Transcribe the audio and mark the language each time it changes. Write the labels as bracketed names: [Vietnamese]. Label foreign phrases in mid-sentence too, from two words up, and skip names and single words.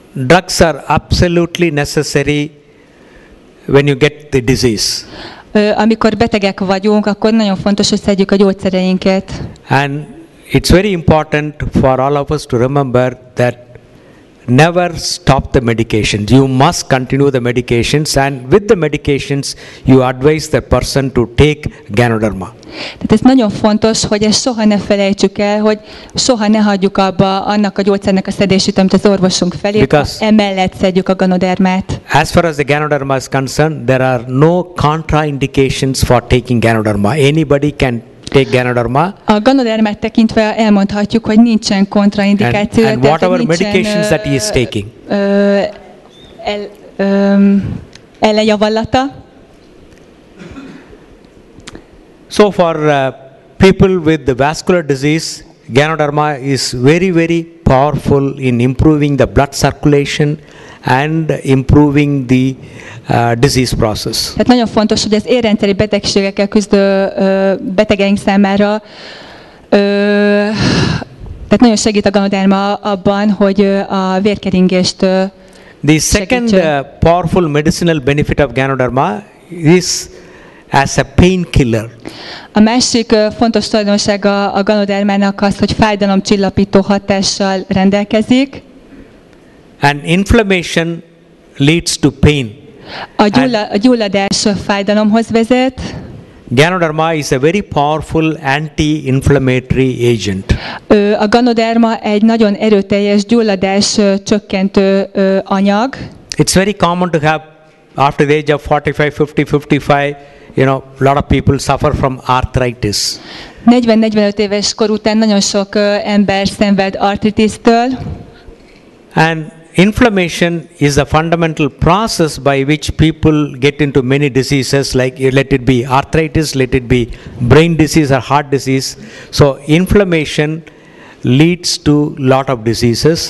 [English] Drugs are absolutely necessary when you get the disease. [Hungarian] Amikor betegek vagyunk, akkor nagyon fontos, hogy szedjük a gyógyszereinket. [English] And it's very important for all of us to remember that never stop the medications. You must continue the medications, and with the medications you advise the person to take Ganoderma. [Hungarian] Tehát ez nagyon fontos, hogy ezt soha ne felejtsük el, hogy soha ne hagyjuk abba annak a gyógyszernek a szedését, amit az orvosunk felé, emellett szedjük a ganodermát. [English] As far as the Ganoderma is concerned, there are no contraindications for taking Ganoderma. Anybody can take Ganoderma. [Hungarian] A ganodermát tekintve elmondhatjuk, hogy nincsen kontraindikáció. [English] And whatever medications that he is taking. [Hungarian] Ellenjavallata. [English] So for people with the vascular disease, Ganoderma is very, very powerful in improving the blood circulation and improving the disease process. [Hungarian] Tehát nagyon fontos, hogy az érrendszeri betegségekkel küzdő betegeink számára tehát nagyon segít a ganoderma abban, hogy a vérkeringést [English] The second powerful medicinal benefit of Ganoderma is as a painkiller. [Hungarian] A másik fontos tulajdonsága a ganodermának az, hogy fájdalomcsillapító hatással rendelkezik. [English] And inflammation leads to pain. [Hungarian] A gyulladás fájdalomhoz vezet. [English] Ganoderma is a very powerful anti-inflammatory agent. [Hungarian] A ganoderma egy nagyon erőteljes gyulladás csökkentő anyag. [English] It's very common to have after the age of 45, 50, 55 a lot of people suffer from arthritis. [Hungarian] 40-45 éves kor után nagyon sok ember szenved artritisztől, [English] And inflammation is a fundamental process by which people get into many diseases, like let it be arthritis, let it be brain disease or heart disease. So inflammation leads to lot of diseases.